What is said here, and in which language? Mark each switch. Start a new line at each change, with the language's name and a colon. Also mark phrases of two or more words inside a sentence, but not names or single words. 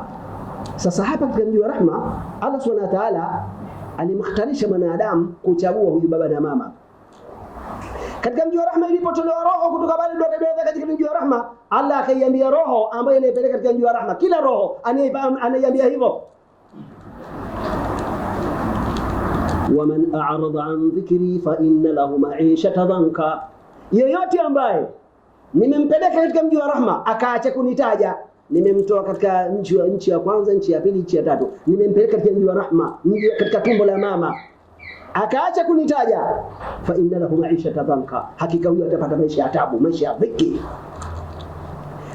Swahili: Sasa hapa katika mji wa rahma Allah
Arabic: سبحانه وتعالى
Swahili: alimkhtarisha mwanadamu kuchagua huyu baba na mama. Katika mji wa rahma ilipotolewa roho kutoka pale ndio katika mji wa rahma, Allah akaiambia roho ambayo inaipeleka katika mji wa rahma, kila roho anaiambia hivyo,
Arabic: ومن أعرض عن ذكري فإن له معيشة ضنكا,
Swahili: yeyote ambaye nimempeleka katika mji wa rahma akaacha kunitaja, nimemtoa katika nchi ya kwanza, nchi ya pili, nchi ya tatu, nimempeleka katika mji wa rahma, mji katika tumbo la mama, akaacha kunitaja,
Arabic: فإن له معيشة ضنكا,
Swahili: hakika huyo atapata maisha ya taabu, maisha ya dhiki.